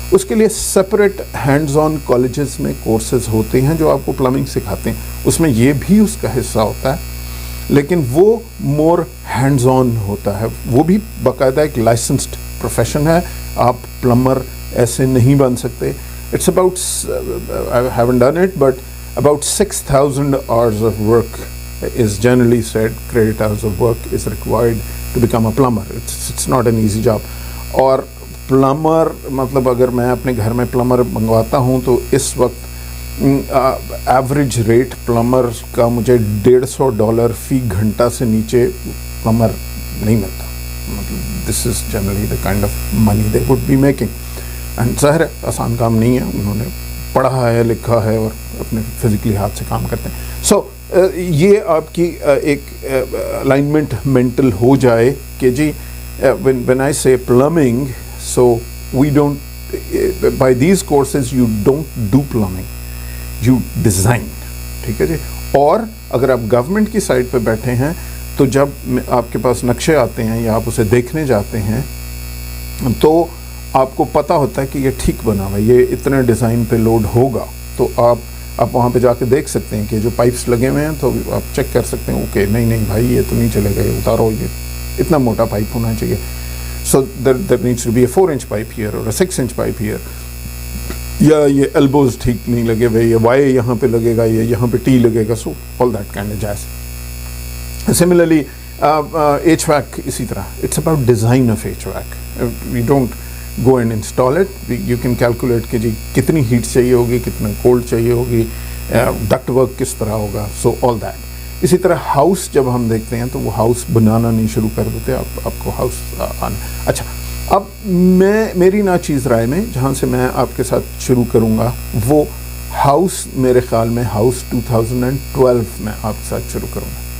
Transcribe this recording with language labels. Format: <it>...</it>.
<ur>اس کے لیے separate hands on colleges میں کورسز ہوتے ہیں جو آپ کو پلمنگ سکھاتے ہیں، اس میں یہ بھی اس کا حصہ ہوتا ہے، لیکن وہ مور ہینڈز آن ہوتا ہے. وہ بھی باقاعدہ ایک لائسنسڈ پروفیشن ہے. آپ پلمبر ایسے نہیں بن سکتے.</ur> <en>It's about I haven't done it, but about 6,000 hours of work is generally said, credit hours of work is required to become a plumber. It's not an easy job.</en> <ur>اور plumber مطلب اگر میں اپنے گھر میں پلمبر منگواتا ہوں تو اس وقت ایوریج ریٹ پلمبر کا مجھے $150 فی گھنٹہ سے نیچے پلمبر نہیں ملتا.</ur> <en>مطلب this is generally the kind of money they would be making.</en> <ur>And ظاہر ہے آسان کام نہیں ہے، انہوں نے پڑھا ہے، لکھا ہے اور اپنے فزیکلی ہاتھ سے کام کرتے ہیں. سو یہ آپ کی ایک الائنمنٹ مینٹل ہو جائے کہ جی</ur> <en>when I say plumbing, so we don't, by these courses you don't do plumbing, you design.</en> <ur>ٹھیک ہے جی. اور اگر آپ گورنمنٹ کی سائٹ پہ بیٹھے ہیں تو جب آپ کے پاس نقشے آتے ہیں یا آپ اسے دیکھنے جاتے ہیں تو آپ کو پتہ ہوتا ہے کہ یہ ٹھیک بنا ہوا ہے، یہ اتنے ڈیزائن پہ لوڈ ہوگا. تو آپ وہاں پہ جا کے دیکھ سکتے ہیں کہ جو پائپس لگے ہوئے ہیں تو آپ چیک کر سکتے ہیں اوکے نہیں بھائی یہ تو نہیں چلے گا، اتارو، یہ اتنا موٹا پائپ ہونا چاہیے.</ur> <en>So there needs to be a 4-inch pipe here or a 6-inch pipe here.</en> <ur>یا یہ ایلبوز ٹھیک نہیں لگے ہوئے، یہ وائی یہاں پہ لگے گا، یہ یہاں پہ ٹی لگے گا.</ur> <en>So all that kind of jazz. Similarly HVAC</en> <ur>اسی طرح</ur> <en>It's about design of HVAC. We don't go and install it. You can calculate</en> <ur>کہ جی کتنی ہیٹ چاہیے ہوگی، کتنا کولڈ چاہیے ہوگی، ڈکٹ ورک کس طرح ہوگا.</ur> <en>So all that.</en> <ur>اسی طرح ہاؤس جب ہم دیکھتے ہیں تو وہ ہاؤس بنانا نہیں شروع کر دیتے، آپ کو ہاؤس آنا. اچھا اب میری ناچیز رائے میں جہاں سے میں آپ کے ساتھ شروع کروں گا وہ ہاؤس، میرے خیال میں ہاؤس 2012 میں آپ کے ساتھ شروع کروں گا.</ur>